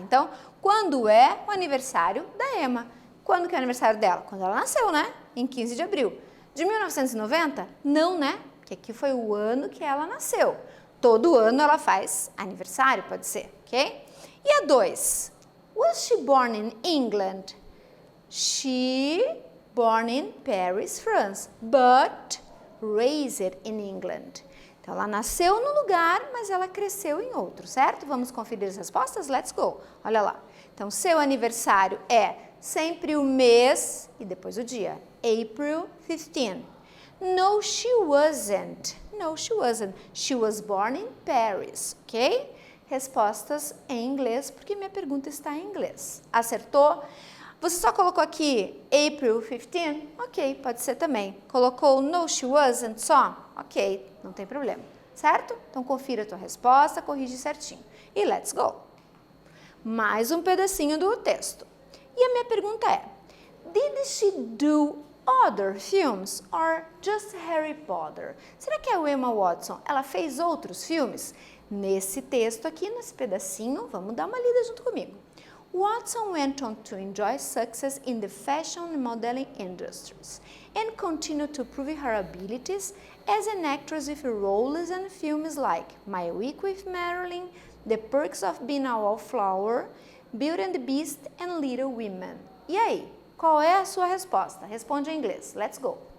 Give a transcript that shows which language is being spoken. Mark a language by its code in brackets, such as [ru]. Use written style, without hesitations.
[pt] Então, quando é o aniversário da Emma? Quando que é o aniversário dela? Quando ela nasceu, né? Em 15 de abril. De 1990? Não, né? Porque aqui foi o ano que ela nasceu. Todo ano ela faz aniversário, pode ser, ok? E a 2? [en] Was she born in England? She born in Paris, France, but raised in England. [pt] Então, ela nasceu no lugar, mas ela cresceu em outro, certo? Vamos conferir as respostas? [en] Let's go! [pt] Olha lá. Então, seu aniversário é sempre o mês e depois o dia. [en] April 15. No, she wasn't. No, she wasn't. She was born in Paris, ok? [pt] Respostas em inglês, porque minha pergunta está em inglês. Acertou? Você só colocou aqui April 15? Ok, pode ser também. Colocou [en] no, she wasn't [pt] só? Ok, não tem problema, certo? Então confira a tua resposta, corrige certinho. E [en] let's go! [pt] Mais um pedacinho do texto. E a minha pergunta é, [en] did she do other films or just Harry Potter? [pt] Será que a Emma Watson, ela fez outros filmes? Nesse texto aqui, nesse pedacinho, vamos dar uma lida junto comigo. [en] Watson went on to enjoy success in the fashion and modeling industries and continued to prove her abilities as an actress with roles in films like My Week with Marilyn, The Perks of Being a Wallflower, Beauty and the Beast and Little Women. [pt] E aí, qual é a sua resposta? Responde em inglês. [en] Let's go!